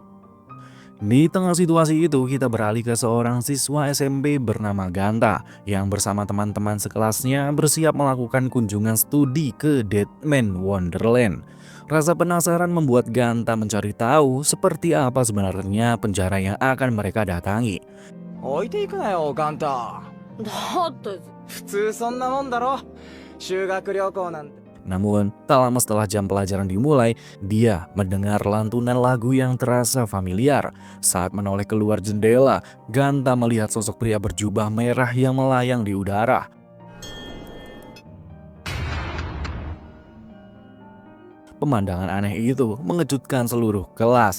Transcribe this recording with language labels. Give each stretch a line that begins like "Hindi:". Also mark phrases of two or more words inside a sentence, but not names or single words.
Indonesian: Di tengah situasi itu, kita beralih ke seorang siswa SMP bernama Ganta yang bersama teman-teman sekelasnya bersiap melakukan kunjungan studi ke Deadman Wonderland. Rasa penasaran membuat Ganta mencari tahu seperti apa sebenarnya penjara yang akan mereka datangi.
Japanese: 置いていくなよガンタ。だって普通そんなもんだろ。修学旅行なんて。
Indonesian: Namun, tak lama setelah jam pelajaran dimulai, dia mendengar lantunan lagu yang terasa familiar. Saat menoleh keluar jendela, Ganta melihat sosok pria berjubah merah yang melayang di udara. Pemandangan aneh itu mengejutkan seluruh kelas.